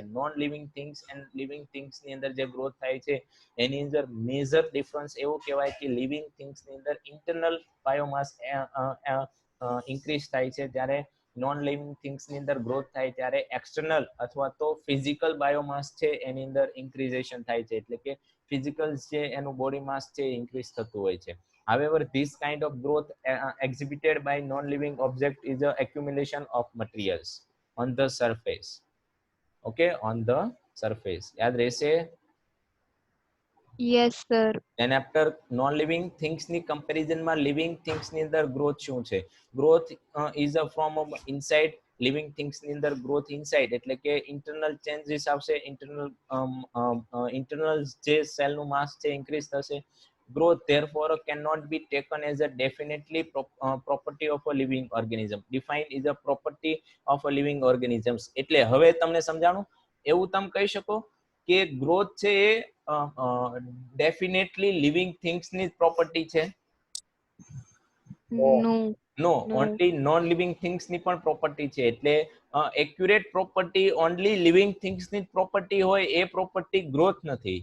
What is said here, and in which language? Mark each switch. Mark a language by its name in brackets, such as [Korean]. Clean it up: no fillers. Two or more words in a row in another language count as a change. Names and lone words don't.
[English] non living things and living thingsની [Gujarati] અંદર જે ગ્રોથ થાય છે એની અંદર [English] major difference [Gujarati] એવો કહેવાય કે [English] living thingsની [Gujarati] અંદર [English] internal biomass increase [Gujarati] થાય છે, જ્યારે [English] non living thingsની [Gujarati] અંદર ગ્રોથ થાય ત્યારે એક્સટર્નલ અથવા તો [English] physical biomass [Gujarati] છે એની અંદર ઇન્ક્રીઝેશન થાય છે. એટલે કે ફિઝિકલ છે એનું [English] body mass [Gujarati] છે ઇન્ક્રીઝ થતું હોય છે. [English] However, this kind of growth exhibited by non-living object is a accumulation of materials on the surface. Okay, on the surface. [Gujarati] યાદ રહેશે? [English] Yes, sir. then after non living things [Gujarati] ની comparison માં [English] living things [Gujarati] ની અંદર growth શું છે? [English] growth is a form of inside. living things [Gujarati] ની અંદર [English] growth inside [Gujarati] એટલે કે [English] internal changes [Gujarati] આવશે, internal જે cell નું mass છે increase થશે. [English] growth therefore cannot be taken as a definitely property of a living organism. defined is a property of a living organisms. [Gujarati] એટલે હવે તમને સમજાણું? એવું તમે કહી શકો કે ગ્રોથ છે એ ડેફિનેટલી [English] living things [Gujarati] ની પ્રોપર્ટી છે? [English] No. No, No. only non living things [Gujarati] ની પણ પ્રોપર્ટી છે. એટલે [English] accurate property only living things [Gujarati] ની પ્રોપર્ટી હોય એ પ્રોપર્ટી ગ્રોથ નથી.